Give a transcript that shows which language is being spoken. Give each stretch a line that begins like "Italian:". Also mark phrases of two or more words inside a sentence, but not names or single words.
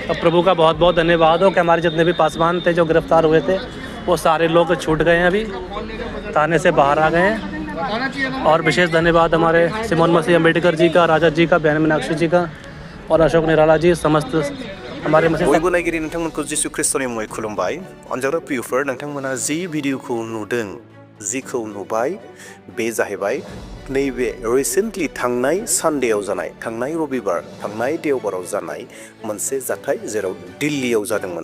Hindi: तो प्रभु का बहुत बहुत धन्यवाद हो कि हमारे जितने भी पासवान थे जो गिरफ्तार हुए थे, वो सारे लोग छूट गए हैं, अभी थाने से बाहर आ गए हैं। और विशेष धन्यवाद हमारे सिमोन मसीह अम्बेडकर जी का, राजा जी का, बहन मीनाक्षी जी का और अशोक निराला जी, समस्त हमारे
Bodo: बयबो नायगिरि नोंथांमोनखौ जिसु ख्रिस्टनि मुङै खुलुमबाय। अनजाग्रा प्रियफोर, नोंथांमोना जि भिडिअखौ नुदों, जिखौ नुबाय, बे जाहैबाय नैबे रिसेन्टलि थांनाय सानडेआव जानाय, थांनाय रबिबार, थांनाय देवबाराव जानाय मोनसे जाथाय, जेराव दिल्लीयाव जादोंमोन।